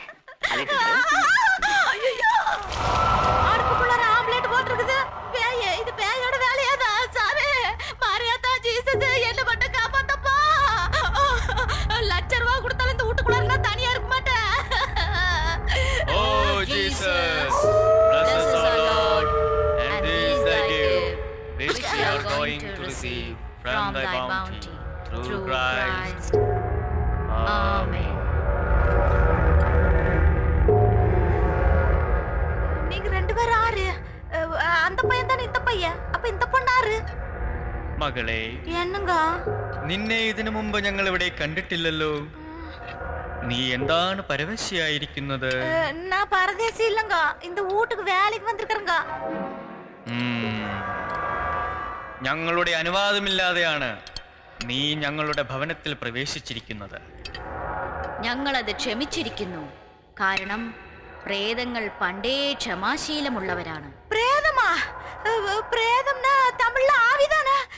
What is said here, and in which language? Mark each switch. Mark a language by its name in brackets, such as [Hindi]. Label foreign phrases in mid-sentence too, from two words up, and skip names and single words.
[Tamil] ஐயோ அடுப்புக்குள்ள ஆம்லெட் போட்டுருக்குது. பேய் இது பேயோட வேலையாதான் சாமி. மாரியாத்தா ஜீசஸ் என்ன பண்ண காப்பாத்தப்பா. லட்சம் ரூபாய் கொடுத்தாலும் இந்த வீட்டுக்குள்ள நான் தனியா இருக்க மாட்டேன். ஓ ஜீசஸ் [English] bless us our Lord and this thy gift which we are going to receive from thy bounty through Christ. Amen. [Tamil] நீங்க ரெண்டு பேரும் ஆறு. அந்த பையன் தானே இந்த பையன். அப்ப இந்த பொண்ணாரு? [Malayalam] മകളെ [Tamil] என்னங்க [Malayalam] നിന്നെ ഇതിനു മുമ്പ് ഞങ്ങൾ ഇവിടെ കണ്ടിട്ടില്ലല്ലോ. നീ എന്താണ് പരവശയായിരിക്കുന്നത്? [Tamil] நான் பரதேசி இல்லங்க. இந்த வீட்டுக்கு வேலைக்கு வந்திருக்கறங்க. [Malayalam] ഞങ്ങളുടെ അനുവാദമില്ലാതെയാണ് നീ ഞങ്ങളുടെ ഭവനത്തിൽ പ്രവേശിച്ചിരിക്കുന്നത്. ഞങ്ങളത് ക്ഷമിച്ചിരിക്കുന്നു. കാരണം പ്രേതങ്ങൾ പണ്ടേ ക്ഷമാശീലമുള്ളവരാണ്. [Tamil] பிரேதமா? பிரேதம்னா தமிழில் ஆவிதானா?